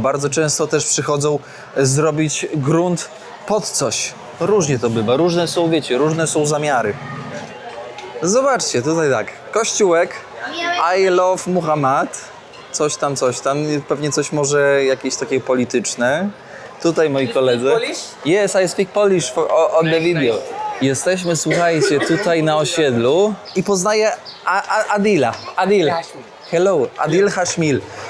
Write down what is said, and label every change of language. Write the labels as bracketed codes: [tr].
[pl] Bardzo często też przychodzą zrobić grunt pod coś. Różnie to bywa, różne są, wiecie, różne są zamiary. Zobaczcie, tutaj tak, kościółek, [en] I love Muhammad, [pl] coś tam, pewnie coś może jakieś takie polityczne. Tutaj moi koledzy. [en] Yes, I speak Polish on the video. [pl] Jesteśmy, słuchajcie, tutaj na osiedlu i poznaję Adil. [en] Hello, Adil Hashmil.